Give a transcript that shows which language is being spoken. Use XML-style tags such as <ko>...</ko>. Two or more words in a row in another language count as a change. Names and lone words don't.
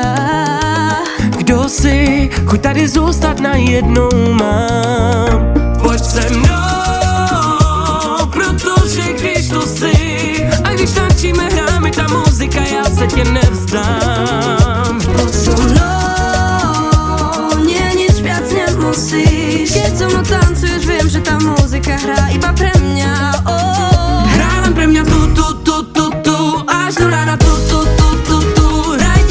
<cs>Kdo si, chuť tady zůstat najednou mám. Pojď se mnou, protože když tu jsi a když tančíme, hráme ta muzika, já se tě nevzdám.</cs> <sk>Poď so mnou, nie nič viac nemusíš. Keď so mnou tancuješ, viem, že tá muzika hrá iba pre mňa. Hrá len pre mňa tu, až do rána tu, hrajte</sk>